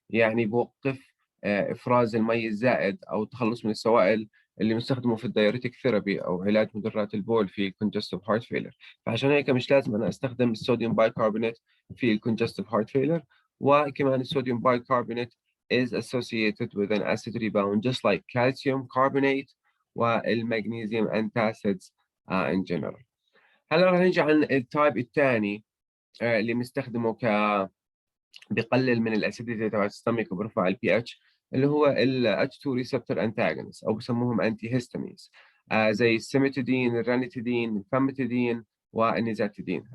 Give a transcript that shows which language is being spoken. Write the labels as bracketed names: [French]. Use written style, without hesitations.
[Arabic] يعني بوقف إفراز المي الزائد أو التخلص من السوائل اللي بنستخدمه في الdiuretic therapy أو علاج مدرات البول في congestive heart failure. فعشان هيك مش لازم أنا أستخدم الصوديوم بايكربونات في congestive heart failure. وكمان الصوديوم [English] bicarbonate is associated with an acid rebound just like calcium carbonate والmagnesium antacids in general. [Arabic] هلا راح نيجي عن التايب الثاني اللي بنستخدمه بيقلل من الاسيديتي تبع السtomach وبيرفع البي اتش، اللي هو ال H2 receptor antagonist او بسموهم انتي هيستامينز زي السيمتيدين، الرانيتيدين، الفاميتيدين والنيزاتيدين.